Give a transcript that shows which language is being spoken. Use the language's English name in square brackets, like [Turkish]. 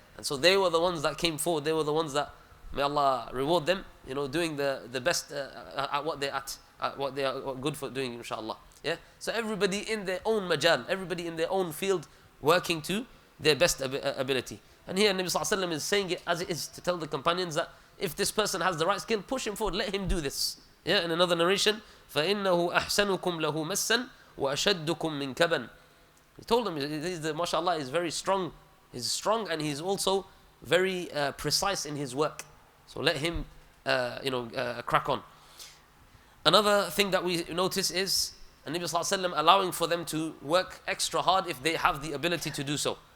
[English] And so they were the ones that came forward. They were the ones that, may Allah reward them, doing the best at what they are good for doing, inshaAllah. Yeah? So everybody in their own majal, everybody in their own field, working to their best ability. And here Nabi Sallallahu Alaihi Wasallam is saying it as it is to tell the companions that if this person has the right skill, push him forward, let him do this. Yeah? In another narration, [Arabic] فَإِنَّهُ أَحْسَنُكُمْ لَهُ مَسًّا وَأَشَدُّكُمْ مِنْ كَبًا. [English] He told them, mashallah, is very strong. He's strong and he's also very precise in his work. So let him, crack on. Another thing that we notice is Nabi Sallallahu Alaihi Wasallam allowing for them to work extra hard if they have the ability to do so.